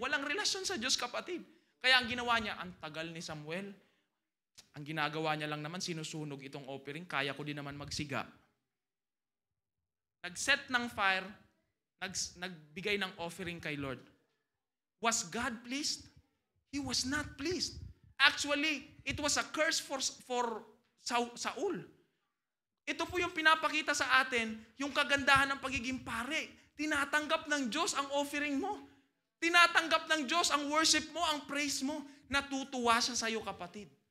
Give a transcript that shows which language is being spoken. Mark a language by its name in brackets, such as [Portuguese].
[Filipino] Walang relasyon sa Diyos, kapatid. Kaya ang ginawa niya, ang tagal ni Samuel. Ang ginagawa niya lang naman, sinusunog itong offering. Kaya ko din naman magsiga. Nag-set ng fire, nagbigay ng offering kay Lord. [English] Was God pleased? He was not pleased. Actually, it was a curse for Saul. [Filipino] Ito po yung pinapakita sa atin, yung kagandahan ng pagiging pare. Tinatanggap ng Diyos ang offering mo. Tinatanggap ng Diyos ang worship mo, ang praise mo. Natutuwa siya sa iyo, kapatid.